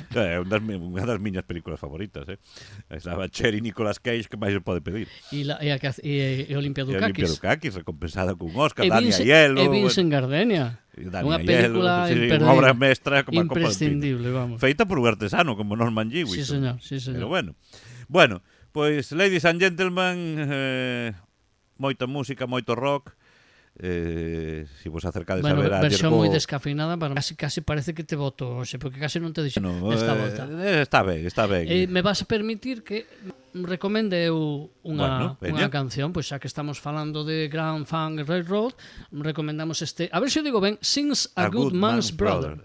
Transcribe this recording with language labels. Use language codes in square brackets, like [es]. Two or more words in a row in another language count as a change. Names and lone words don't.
[gl] Unha das miñas películas favoritas, Estaba Cher e Nicolas Cage, que máis se pode pedir. E Olimpia Dukakis. Olimpia Dukakis, recompensada cun Oscar, Dani Aiello. E Vincent Gardenia. Unha película unha obra mestra como imprescindible, vamos. Feita por un artesano como Norman Jewison. Sí, señor. Pero bueno, pois, [en] ladies and gentlemen, [gl] moita música, moito rock. Si vos acercades a ver a versión moi descafeinada, pero casi parece que te voto hoxe, porque casi non te dixo esta volta. Está ben. Me vas a permitir que recomende eu unha canción, pois xa que estamos falando de Grand Funk Railroad, recomendamos a ver se digo ben, Since a Good Man's Brother.